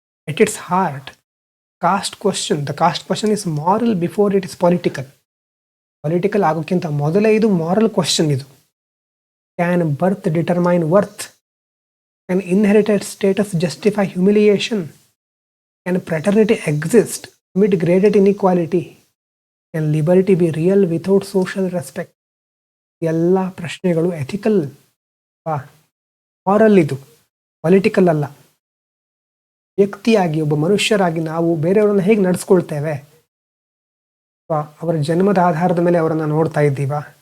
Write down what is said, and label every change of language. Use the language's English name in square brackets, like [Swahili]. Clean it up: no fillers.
[English] At its heart caste question, the caste question is moral before it is political. [Kannada] Political ಆಗೋಕ್ಕಿಂತ ಮೊದಲೇ ಇದು moral question. [English] ಇದು can birth determine worth? Can inherited status justify humiliation? Can fraternity exist amid greater inequality, can liberty be real without social respect? [Kannada] ಎಲ್ಲ ಪ್ರಶ್ನೆಗಳು ethical, moral, ಇದು political ಅಲ್ಲ. ವ್ಯಕ್ತಿಯಾಗಿ ಒಬ್ಬ ಮನುಷ್ಯರಾಗಿ ನಾವು ಬೇರೆಯವರನ್ನ ಹೇಗೆ ನಡೆಸ್ಕೊಳ್ತೇವೆ, ಅವರ ಜನ್ಮದ ಆಧಾರದ ಮೇಲೆ ಅವರನ್ನು ನೋಡ್ತಾ ಇದ್ದೀವ?